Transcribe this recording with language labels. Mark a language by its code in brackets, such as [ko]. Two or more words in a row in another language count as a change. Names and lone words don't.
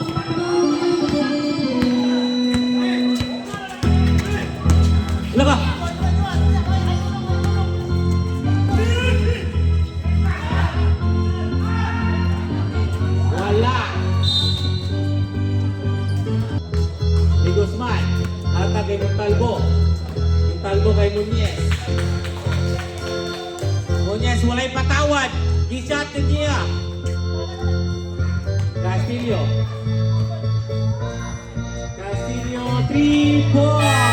[ceb] Laba. Wala. Ni Guzman. Ata kay Montalvo. Montalvo kay Nunez. Nunez walay patawad. Gisat niya. Castillo. Castillo 3 points.